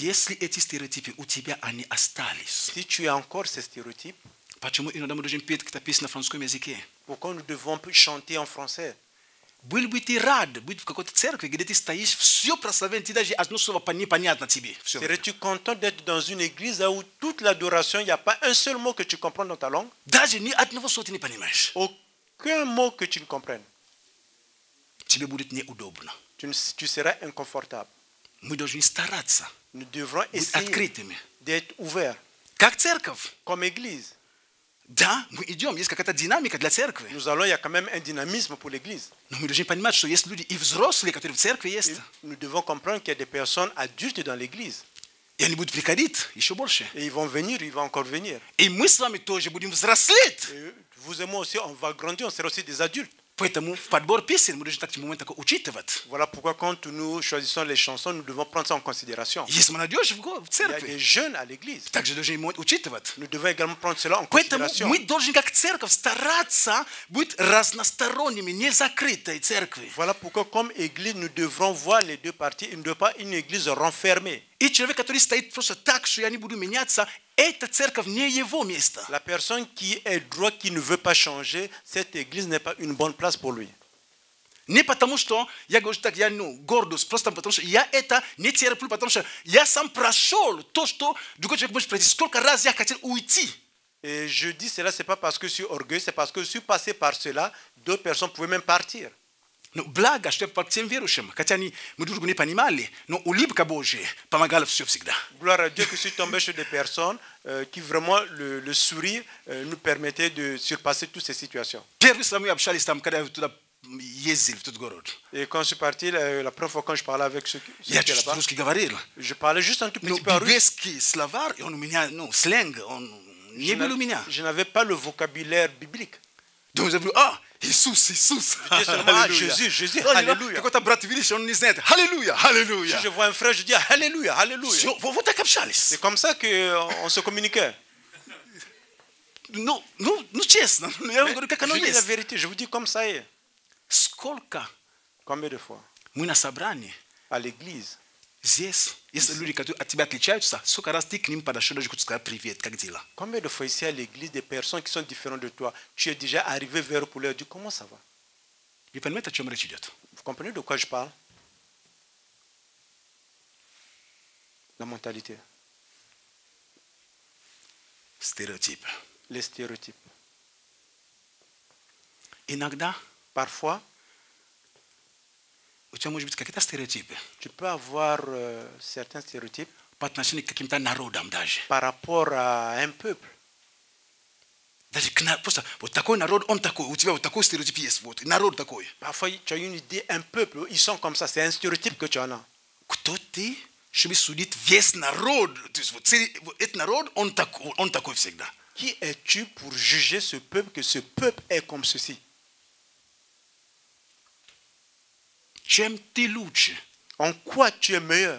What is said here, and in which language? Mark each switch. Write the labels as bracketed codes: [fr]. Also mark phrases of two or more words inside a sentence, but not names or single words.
[ru] Если эти стереотипы у тебя, они остались, [fr] Si tu as encore ces stéréotypes, [ru] почему иногда мы должны петь какие-то песни на французском языке? [fr] pourquoi nous devons chanter en français? [ru] Был бы ты рад быть в какой-то церкви, где ты стоишь, все прославление, ты даже одно слово непонятно тебе. Все. [fr] Serais-tu content d'être dans une église où toute l'adoration, il n'y a pas un seul mot que tu comprends dans ta langue? [ru] Даже ни одного слова ты не понимаешь. [fr] Aucun mot que tu ne comprennes. [ru] Тебе будет неудобно. [fr] Tu seras inconfortable. [ru] Мы должны стараться [fr] Nous devrons [ru] быть [fr] essayer [ru] открытыми. [fr] d'être ouverts [ru] Как церковь. [fr] comme église. [ru] Да, мы идем, есть какая-то динамика для церкви. [fr] Nous allons, il y a quand même un dynamisme pour l'église. [ru] Но мы должны понимать, что есть люди и взрослые, которые в церкви есть. [fr] Nous devons comprendre qu'il y a des personnes adultes dans l'église. [ru] И они будут приходить еще больше. [fr] Et ils vont venir, ils vont encore venir. [ru] И мы с вами тоже будем взрослеть. [fr] Et vous et moi aussi, on va grandir, on sera aussi des adultes. [ru] Поэтому в подбор песен мы должны так момент учитывать. [fr] Voilà pourquoi quand nous choisissons les chansons, nous devons prendre ça en considération. [ru] Есть молодежь в [fr] Il y a des [ru] церкви. [fr] jeunes à l'église. [ru] Также должны учитывать. [fr] Nous devons également prendre cela en [ru] Поэтому [fr] considération. [ru] мы должны как церковь стараться быть разносторонними, не закрытой церкви. [fr] Voilà pourquoi comme église, nous devrons voir les deux parties. Il ne doit pas une église renfermée. [ru] И человек, который стоит просто так, что я не буду меняться, эта церковь не его место. [fr] La personne qui est droit, qui ne veut pas changer, cette église n'est pas une bonne place pour lui. [ru] Не потому, что я говорю так, я гордость, просто потому, что я это не терплю, потому что я сам прошел то, что другой человек может пройти. Сколько раз я хотел уйти. [fr] Et je dis cela, ce n'est pas parce que je suis orgueilleux, c'est parce que je suis passé par cela, d'autres personnes pouvaient même partir. [ru] Но благо, что я попал к тем верующим, хотя мы друг друга не понимали, но улыбка Божья помогала все всегда. [fr] Gloire à Dieu que je suis tombé chez des personnes qui vraiment le sourire nous permettait de surpasser toutes ces situations. [ru] Первый раз мы общались там, когда туда ездили, в тот город. [fr] Et quand je suis parti, la première fois quand je parlais avec ceux qui [ru] Я [fr] étaient [ru] чуть [fr] là-bas, [ru] русский говорил. [fr] je parlais juste un tout [ru] Но [fr] petit peu en russe. [ru] библейский словарь, он у меня, сленг, он не был у меня. [fr] Je n'avais pas le vocabulaire biblique. [ru] Donc я говорю, Иисус, Иисус. [fr] Je dis seulement, Jésus, Jésus, alléluia. [ru] Какой-то брат видишь, он не знает. Аллилуйя, аллилуйя. [fr] Si je vois un frère, je dis alléluia, alléluia. [ru] Все, вот так общались. [fr] C'est comme ça qu'on se communiquait. [ru] Ну, честно, я вам говорю, как оно [fr] Je dis la [ru] есть. [fr] vérité, je vous dis comme ça est. [ru] Сколько [fr] Combien de fois [ru] мы на собрании, [fr] à l'église, [ru] здесь, если люди, которые от тебя отличаются, сколько раз ты к ним подошел, даже хочешь сказать привет, как дела? [fr] combien de fois ici à l'église, des personnes qui sont différentes de toi, tu es déjà arrivé vers eux pour leur dire comment ça va? [ru] Вы понимаете, о чем речь идет? [fr] Vous comprenez de quoi je parle? La mentalité, [ru] Стереотип. [fr] les stéréotypes. [ru] Иногда [fr] Parfois, [ru] у тебя может быть какие-то стереотипы [fr] tu peux avoir certains stéréotypes [ru] по отношению к каким-то народам даже. [fr] par rapport à un peuple. [ru] Даже просто вот такой народ, он такой, у тебя вот такой стереотип есть, вот, народ такой. [fr] Parfois, tu as une idée, un peuple, ils sont comme ça, c'est un stéréotype que tu en as. [ru] Кто ты, чтобы судить весь народ? То есть вот этот народ, он такой всегда. [fr] Qui es-tu pour juger ce peuple, que ce peuple est comme ceci? [ru] Чем ты лучше? [fr] En quoi tu es meilleur?